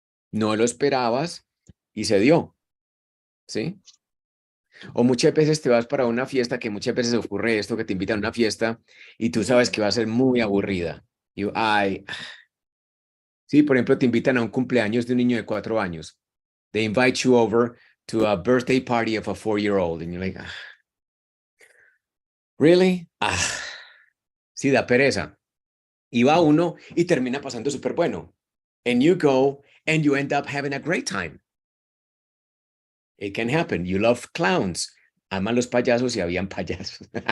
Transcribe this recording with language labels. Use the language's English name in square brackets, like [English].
[Spanish] No lo esperabas y se dio. ¿Sí? O muchas veces te vas para una fiesta, que muchas veces ocurre esto, que te invitan a una fiesta y tú sabes que va a ser muy aburrida. Y, ay, sí, por ejemplo, te invitan a un cumpleaños de un niño de 4 años. [English] They invite you over to a birthday party of a 4-year-old. And you're like, really? [Spanish] Sí, da pereza. Y va uno y termina pasando súper bueno. [English] And you go and you end up having a great time. It can happen. You love clowns. [Spanish] Aman los payasos y habían payasos.